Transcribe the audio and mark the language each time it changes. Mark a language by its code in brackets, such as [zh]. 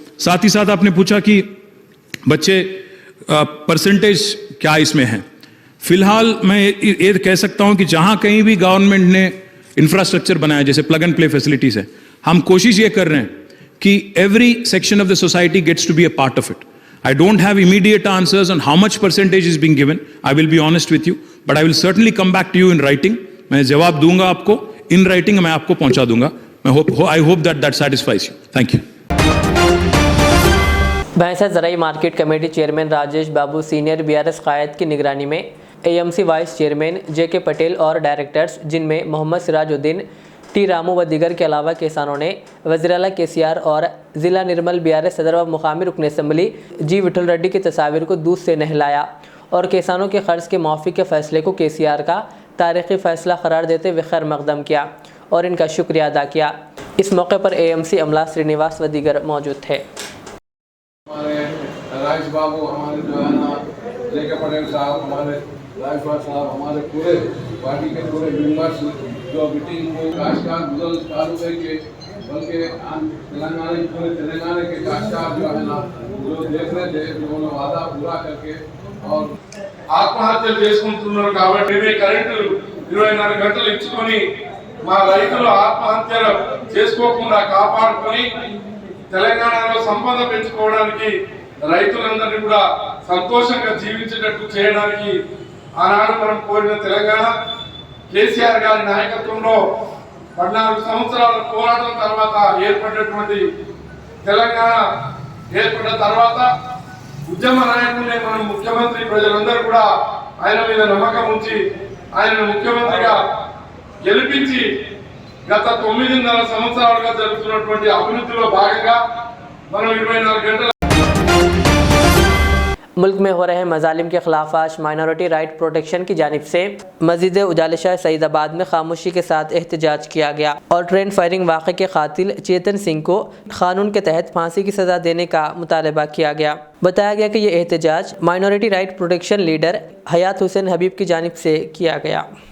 [hi] साथ ही साथ आपने पूछा कि बच्चे परसेंटेज क्या इसमें है। फिलहाल मैं ये कह सकता हूँ कि जहाँ कहीं भी गवर्नमेंट ने इंफ्रास्ट्रक्चर बनाया, जैसे प्लग एंड प्ले फैसिलिटीज़ है, हम कोशिश ये कर रहे हैं कि [en] Every section of the society gets to be a part of it. I don't have immediate answers on how much percentage is being given. I will be honest with you, but I will certainly come back to you in writing. [hi] मैं जवाब दूंगा आपको [en] in writing, [hi] मैं आपको पहुंचा दूंगा। [en] I hope that satisfies you. Thank you. [hi] भैंसा ज़राई market committee chairman Rajesh बाबू senior BRS कायद की निगरानी में AMC vice chairman JK Patel और डायरेक्टर्स जिनमें मोहम्मद सिराजुद्दीन, T रामू व दीगर के अलावा किसानों ने वज़ीर आला KCR और ज़िला निर्मल BRS सदर व मुकामी रुकन असम्बली G विठल रेड्डी की तस्वीर को दूध से नहलाया और किसानों के कर्ज के माफ़ी के फ़ैसले को KCR का तारीख़ी फ़ैसला करार देते हुए खैर मकदम किया और इनका शुक्रिया अदा किया। इस मौके पर AMC अमला श्रीनिवास व दीगर मौजूद थे। हमारे राजेश बाबू, हमारे जो है ना JK पटेल साहब, हमारे राजपाल साहब, हमारे पूरे पार्टी के पूरे मेंबर्स जो मीटिंग को काशकार गुजर चालू करके, बल्कि तेलंगाना के काशकार जो है ना जो देख रहे थे, जो वादा पूरा करके और [te] ఆత్మహత్యలు చేసుకుంటున్నారు కాబట్టి కరెంటు 24 గంటలు ఇచ్చుకొని మా రైతులు ఆత్మహత్యలు చేసుకోకుండా కాపాడుకొని తెలంగాణలో సంపద పెంచుకోవడానికి రైతులందరినీ కూడా సంతోషంగా జీవించేటట్టు చేయడానికి ఆనాడు మనం కోరిన తెలంగాణ కేసీఆర్ గారి నాయకత్వంలో 14 సంవత్సరాల పోరాటం తర్వాత ఏర్పడినటువంటి తెలంగాణ ఏర్పడిన తర్వాత ఉద్యమ నాయకుడిని మనం ముఖ్యమంత్రి ప్రజలందరూ కూడా ఆయన మీద నమ్మకం ఉంచి ఆయనను ముఖ్యమంత్రిగా గెలిపించి గత 9.5 సంవత్సరాలుగా జరుగుతున్నటువంటి అభివృద్ధిలో భాగంగా మనం 24 గంటల [hi] मुल्क में हो रहे मजालिम के खिलाफ आज माइनॉरिटी राइट प्रोटेक्शन की जानिब से मस्जिद उजालिशा सईदाबाद में खामोशी के साथ एहतजाज किया गया और ट्रेन फायरिंग वाक़े के कातिल चेतन सिंह को कानून के तहत फांसी की सज़ा देने का मुतालबा किया गया। बताया गया कि ये एहतजाज माइनॉरिटी राइट प्रोटेक्शन लीडर हयात हुसैन हबीब की जानिब से किया गया।